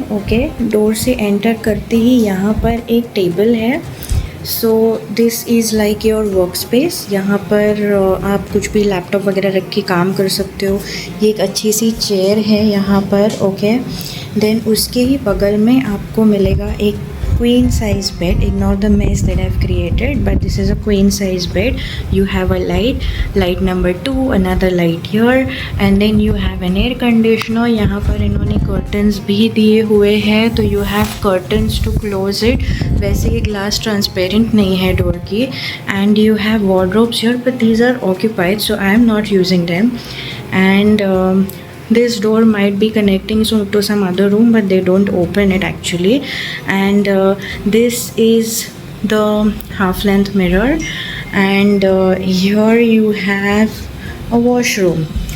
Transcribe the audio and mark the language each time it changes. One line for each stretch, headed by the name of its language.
Hindi: Okay, door से enter करते ही यहाँ पर एक टेबल है।
English: So this is like your work space.
Hindi: यहाँ पर आप कुछ भी लैपटॉप वगैरह रख के काम कर सकते हो। ये एक अच्छी सी चेयर है यहाँ पर। ओके, देन उसके ही बगल में आपको मिलेगा एक queen size bed.
English: Ignore the mess that I've created, but this is a queen size bed. You have a light number 2, another light here, and then you have an air conditioner.
Hindi: यहाँ पर इन्होंने curtains भी दिए हुए हैं, तो
English: you have curtains to close it.
Hindi: वैसे ये glass transparent नहीं है door की,
English: and you have wardrobes here, but these are occupied, so I am not using them. And this door might be connecting to some other room, but they don't open it actually. And this is the half length mirror, and here you have a washroom.